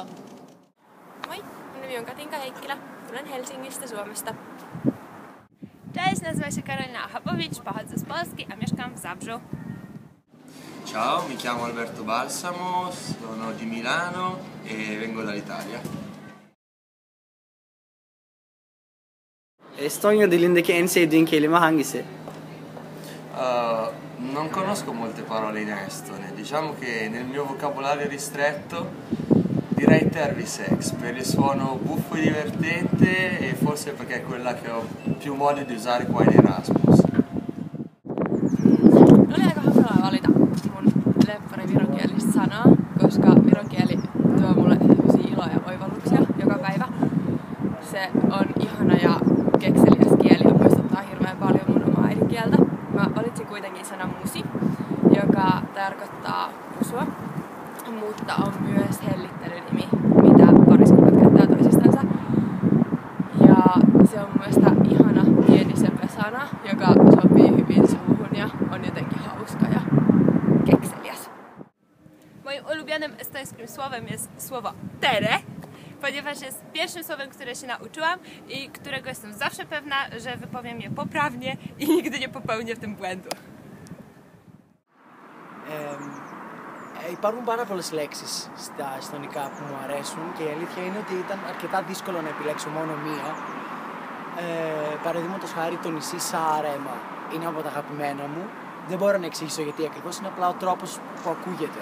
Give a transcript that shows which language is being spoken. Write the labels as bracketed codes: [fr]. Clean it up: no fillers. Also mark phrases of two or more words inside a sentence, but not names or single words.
[fi] Moi, mun nimi on Katinka Heikkilä, tulen Helsingistä, Suomesta. [pl] Cześć, nazywam się Karolina Achabowicz, pochodzę z Polski, a mieszkam w Zabrzu. [it] Ciao, mi chiamo Alberto Balsamo, sono di Milano e vengo dall'Italia. [tr] Estonya dilindeki en sevdiğin kelime hangisi? [it] Non conosco molte parole in estone, diciamo che nel mio vocabolario ristretto direi Tervisex per il suono buffo e divertente e forse perché è quella che ho più modo di usare qua in Erasmus. [fi] Oli aika hankalaa valita mun lemppari vironkielistä sanaa, koska vironkieli tuo mulle sellaisia iloja ja oivalluksia joka päivä. Se on ihana ja kekseliäs kieli ja muistuttaa hirveän paljon mun omaa äidinkieltä. Mä valitsin kuitenkin sana musi, joka tarkoittaa pusua, mutta on myös hellittelynimi, mitä pariskunnat käyttää toisistansa. Ja se on mun mielestä ihana pieni söpö sana, joka sopii hyvin suuhun ja on jotenkin hauska ja kekseliäs. [pl] Moim ulubionym estońskim słowem jest słowo tere, ponieważ jest pierwszym słowem, które się nauczyłam i którego jestem zawsze pewna, że wypowiem je poprawnie i nigdy nie popełnię w tym błędu. [el] Υπάρχουν πάρα πολλές λέξεις στα εστονικά που μου αρέσουν και η αλήθεια είναι ότι ήταν αρκετά δύσκολο να επιλέξω μόνο μία. Παραδείγματος χάρη το νησί Σаарεμα είναι από τα αγαπημένα μου. Δεν μπορώ να εξηγήσω γιατί ακριβώς, είναι απλά ο τρόπος που ακούγεται.